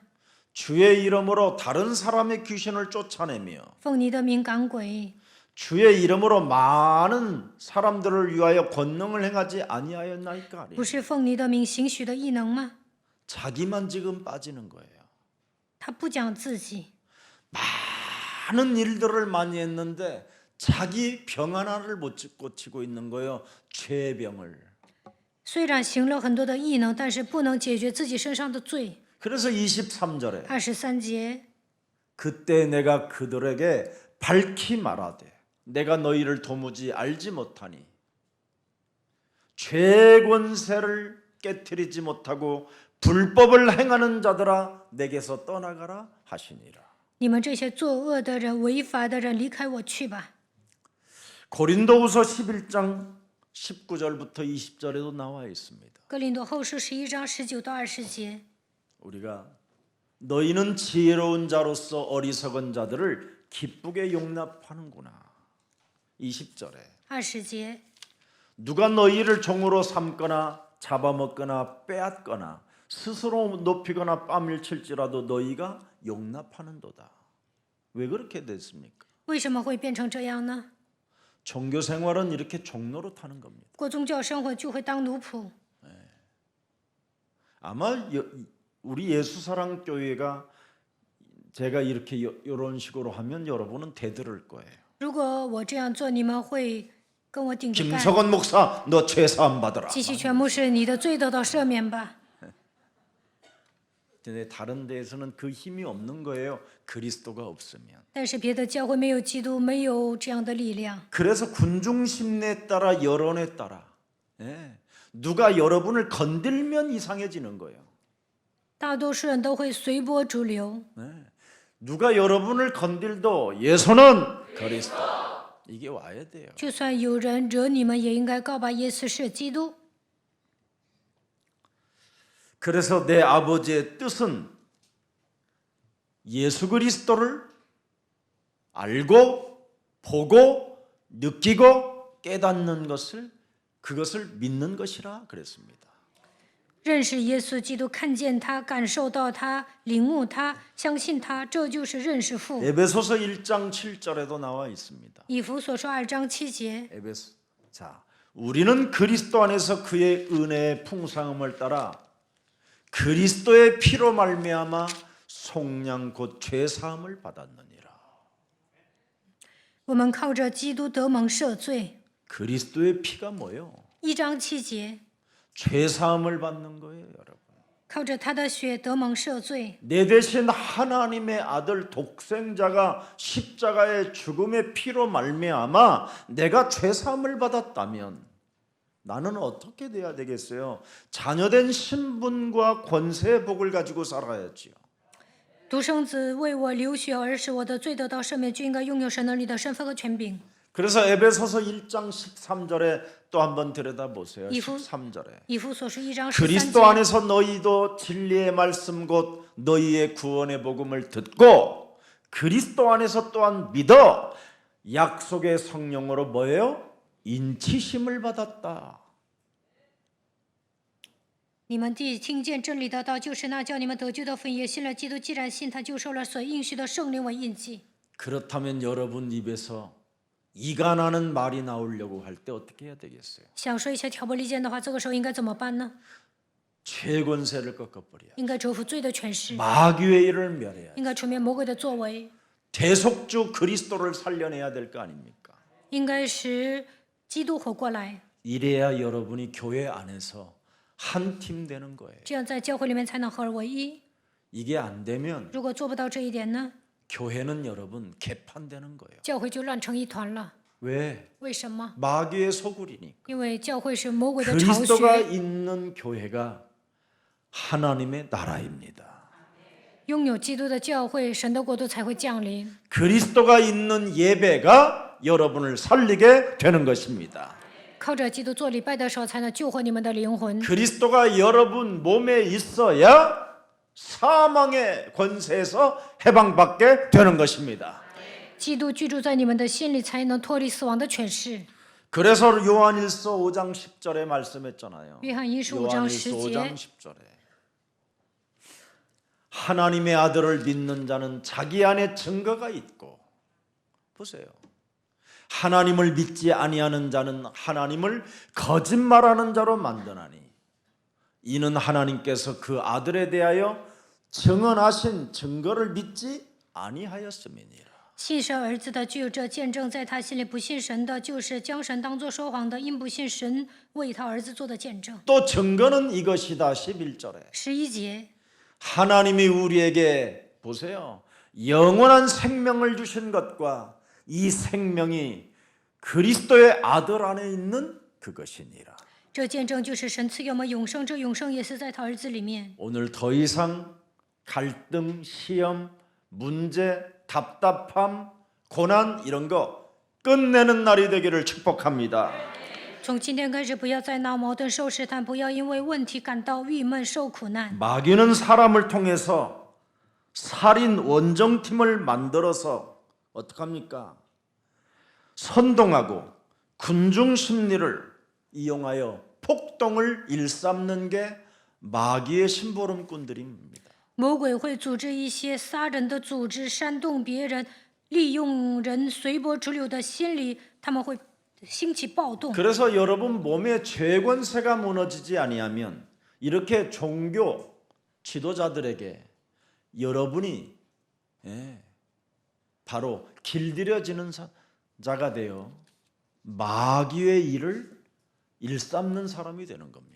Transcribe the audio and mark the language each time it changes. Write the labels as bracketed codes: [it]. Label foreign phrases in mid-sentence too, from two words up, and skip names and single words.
[ko] 주의 이름으로 다른 사람의 귀신을 쫓아내며 [zh] 奉你的名赶鬼， [ko] 주의 이름으로 많은 사람들을 위하여 권능을 행하지 아니하였나이까. [zh] 不是奉你的名行许的异能吗？ [ko] 자기만 지금 빠지는 거예요. [zh] 他不讲自己， [ko] 많은 일들을 많이 했는데 자기 병 하나를 못 고치고 있는 거예요. 죄의 병을. [zh] 虽然行了很多的异能，但是不能解决自己身上的罪。 [ko] 그래서 23절에 [zh] 23节， [ko] 그때 내가 그들에게 밝히 말하되 내가 너희를 도무지 알지 못하니 죄의 권세를 깨트리지 못하고 불법을 행하는 자들아 내게서 떠나가라 하시니라. [zh] 你们这些作恶的人、违法的人，离开我去吧。 [ko] 고린도후서 11장 19절부터 20절에도 나와 있습니다. [zh] 哥林多后书11章19到20节， [ko] 우리가 너희는 지혜로운 자로서 어리석은 자들을 기쁘게 용납하는구나. 20절에 [zh] 20节， [ko] 누가 너희를 종으로 삼거나 잡아먹거나 빼앗거나 스스로 높이거나 뺨일칠지라도 너희가 용납하는도다. 왜 그렇게 됐습니까? [zh] 为什么会变成这样呢？ [ko] 종교 생활은 이렇게 종로로 타는 겁니다. [zh] 过宗教生活就会当奴仆。 [ko] 아마 우리 예수사랑 교회가 제가 이렇게 이런 식으로 하면 여러분은 대들을 거예요. [zh] 如果我这样做，你们会跟我顶着干。 [ko] 김석원 목사 너 죄사함 받으라. [zh] 继续全牧师，你的罪得到赦免吧。 [ko] 근데 다른 데에서는 그 힘이 없는 거예요. 그리스도가 없으면. [zh] 但是别的教会没有基督，没有这样的力量。 [ko] 그래서 군중심리에 따라 여론에 따라 누가 여러분을 건들면 이상해지는 거예요. [zh] 大多数人都会随波逐流， [ko] 누가 여러분을 건들도 예수는 그리스도. 이게 와야 돼요. [zh] 就算有人惹你们，也应该告白耶稣是基督。 [ko] 그래서 내 아버지의 뜻은 예수 그리스도를 알고 보고 느끼고 깨닫는 것을 그것을 믿는 것이라 그랬습니다. [zh] 认识耶稣基督，看见他，感受到他，领悟他，相信他，这就是认识父。 [ko] 에베소서 1장 7절에도 나와 있습니다. [zh] 以弗所说2章7节， [ko] 자, 우리는 그리스도 안에서 그의 은혜의 풍성함을 따라 그리스도의 피로 말미암아 속량 곧 죄사함을 받았느니라. [zh] 我们靠着基督得蒙赦罪。 [ko] 그리스도의 피가 뭐예요? [zh] 1 章7节， [ko] 죄사함을 받는 거예요, 여러분. [zh] 靠着他的血得蒙赦罪。 [ko] 내 대신 하나님의 아들 독생자가 십자가의 죽음의 피로 말미암아 내가 죄사함을 받았다면 나는 어떻게 돼야 되겠어요? 자녀된 신분과 권세의 복을 가지고 살아야지요. [zh] 独生子为我流血而使我的罪得到赦免，就应该拥有神能力的身份和权柄。 [ko] 그래서 에베소서 1장 13절에 또 한번 들여다보세요. 이후- 13절에 [zh] 以弗所书1章13 [ko] 그리스도 [zh] 节， [ko] 안에서 너희도 진리의 말씀 곧 너희의 구원의 복음을 듣고 그리스도 안에서 또한 믿어 약속의 성령으로 뭐예요? 인치심을 받았다. [zh] 你们既听见真理的道，就是那叫你们得救的福音，也信了基督。既然信他，就受了所应许的圣灵为印记。 [ko] 그렇다면 여러분 입에서 이가 나는 말이 나오려고 할 때 어떻게 해야 되겠어요? [zh] 想说一些挑拨离间的话，这个时候应该怎么办呢？ [ko] 죄권세를 꺾어버려야 [zh] 应该折服罪的权势， [ko] 마귀의 일을 멸해야 [zh] 应该除灭魔鬼的作为， [ko] 대속주 그리스도를 살려내야 될 거 아닙니까? [zh] 应该使基督活过来。 [ko] 이래야 여러분이 교회 안에서 한 팀 되는 거예요. [zh] 这样在教会里面才能合而为一。 [ko] 이게 안 되면 [zh] 如果做不到这一点呢， [ko] 교회는 여러분 개판되는 거예요. [zh] 教会就乱成一团了。 [ko] 왜? [zh] 为什么？ [ko] 마귀의 소굴이니까. [zh] 因为教会是魔鬼的巢 [ko] 그리스도가 [zh] 穴。 [ko] 있는 교회가 하나님의 나라입니다. [zh] 拥有基督的教会，神的国度才会降临。 [ko] 그리스도가 있는 예배가 여러분을 살리게 되는 것입니다. [zh] 靠着基督做礼拜的时候，才能救活你们的灵魂。 [ko] 그리스도가 여러분 몸에 있어야 사망의 권세에서 해방받게 되는 것입니다. [zh] 基督居住在你们的心里，才能脱离死亡的权势。 [ko] 그래서 요한일서 5장 10절에 말씀했잖아요. [zh] 约翰一书5章 [ko] 요한일서 10 5장 [zh] 节， [ko] 10절에 하나님의 아들을 믿는 자는 자기 안에 증거가 있고 보세요. 하나님을 믿지 아니하는 자는 하나님을 거짓말하는 자로 만드나니 이는 하나님께서 그 아들에 대하여 증언하신 증거를 믿지 아니하였음이니라. [zh] 信神儿子的具有这见证，在他心里不信神的，就是将神当作说谎的，因不信神为他儿子做的见证。 [ko] 또 증거는 이것이다. 11절에 [zh] 11节， [ko] 하나님이 우리에게 보세요. 영원한 생명을 주신 것과 이 생명이 그리스도의 아들 안에 있는 그것이니라. [zh] 这见证就是神赐给我们永生，这永生也是在他儿子里面。 [ko] 오늘 더 이상 갈등, 시험, 문제, 답답함, 고난 이런 거 끝내는 날이 되기를 축복합니다. [zh] 从今天开始，不要再闹矛盾、受试探，不要因为问题感到郁闷、受苦难。 [ko] 마귀는 사람을 통해서 살인 원정팀을 만들어서 어떡합니까? 선동하고 군중 심리를 이용하여 폭동을 일삼는 게 마귀의 심부름꾼들입니다. [zh] 魔鬼会组织一些杀人的组织，煽动别人，利用人随波逐流的心理，他们会兴起暴动。 [ko] 그래서 여러분 몸의 죄권세가 무너지지 아니하면 이렇게 종교 지도자들에게 여러분이 바로 길들여지는 자가 되어 마귀의 일을 일삼는 사람이 되는 겁니다.